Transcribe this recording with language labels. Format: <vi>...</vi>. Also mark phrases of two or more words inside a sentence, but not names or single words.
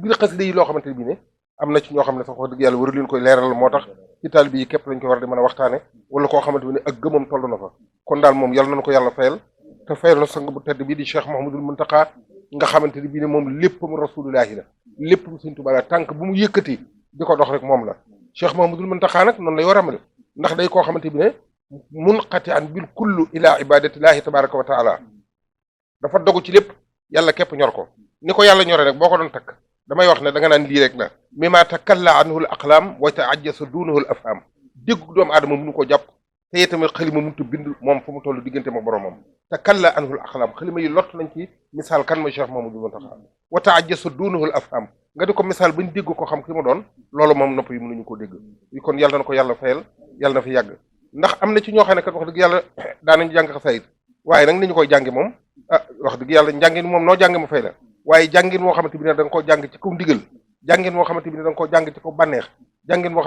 <wo>biir xasida yi loo xamante bi ne am na ci ñoo xam ne sax wax dëgg yàlla waru leen koy leeral moo tax ci taalibe yi képp lañ ko war di mën a waxtaane wala koo xamante bi ne ak gëmam toll na fa kon daal moom yàlla nañu ko yàlla fayal te fayal na sang bu tedd bii di Cheikh Mouhamadoul Mountakha nga xamante ni bii ne moom léppam rasulullahi la léppam sëñ Tuubaa la tànk bu mu yëkkati di ko dox rek moom la Cheikh Mouhamadoul Mountakha nag noonu lay war a mel ndax day koo xamante bi ne</wo> <ar>منقطع عن بالكل إلى عبادة الله تبارك وتعالى</ar> <wo>dafa dogu ci lépp yàlla képp ñor ko ni ko yàlla ñore rek boo ko doon takk damay wax ne da nga naan lii rek la</wo> <ar>مما تكل عنه الأقلام وتقاعس دونه الأفهام</ar> <wo>dégg doomu aadama mënu ko jàpp te itamit xalima mënut a bind moom fu mu toll diggante ma boromam</wo> <ar>تكل عنه الأقلام</ar> <wo>xalima yi lott nañ ci misaal kan mooy Cheikh Mouhamadoul Mountakha</wo> <ar>وتقاعس دونه الأفهام</ar> <wo>nga di ko misaal bañ dégg ko xam ki mu doon loolu moom nopp yi mënuñu ko dégg kon yàlla na ko yàlla fayal yàlla na fi yàgg ndax am na ci ñoo xam ne kat wax dëgg yàlla daanañu jàng xasaayid waaye nag ni ñu koy jànge moom wax dëgg yàlla njàngin moom noo jànge ma fay la waaye jàngin woo xamante bi ne da nga koo jàng ci kaw ndigal jàngin woo xamante bi ne da nga koo jàng ci kaw bànneex jàngin woo</wo>